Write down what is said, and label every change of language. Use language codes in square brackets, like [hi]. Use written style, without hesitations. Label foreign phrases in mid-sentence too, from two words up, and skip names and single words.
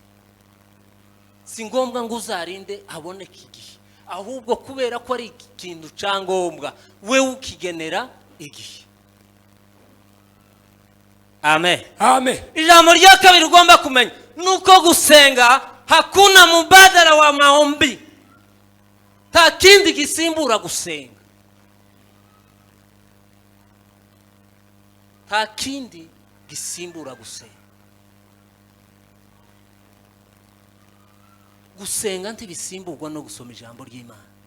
[rw] Si ngombwa ngo uzarinde haboneke igihe, ahubwo kubera ko ari ikintu cyangombwa wewe ukigenera igihe. Amen. Amen. Ijambo rya kabiri ugomba kumenya nuko gusenga [sw] hakuna mubadala wa maombi. [rw] Ta kindi gisimbura gusenga. Ta kindi gisimbura gusenga. Gusenga ntibisimburwa no gusoma ijambo ry'Imana.